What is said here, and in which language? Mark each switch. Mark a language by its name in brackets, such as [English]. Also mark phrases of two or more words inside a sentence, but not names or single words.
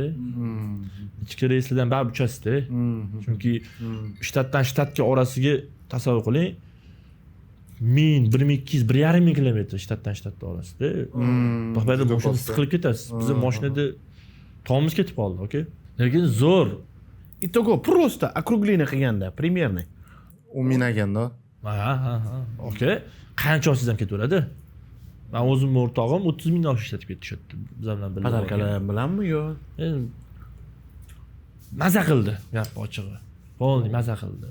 [Uzbek] Ichki reyslardan baribir uchasizda. Chunki shtatdan shtatga orasiga tasavvur qiling. 1000, 1200, 1,5 kilometr shtatdan shtatga orasida. To'g'ri, mashinada siqilib ketasiz. Biz mashinada tomimiz ketib qoldi, aka. Lekin zo'r. [Russian] Итого просто округление qilganda, примерно. [Uzbek] 10 ming ekanda. Aka, qancha olsangiz ham ketaveradi. Men o'zim o'rtog'im 30 mingdan oshib ishlatib ketdi shu yerda. Biz bilan birga. Patarkalar bilanmi yo? Maza qildi, gap ochig'i. Bo'ldi, maza qildi.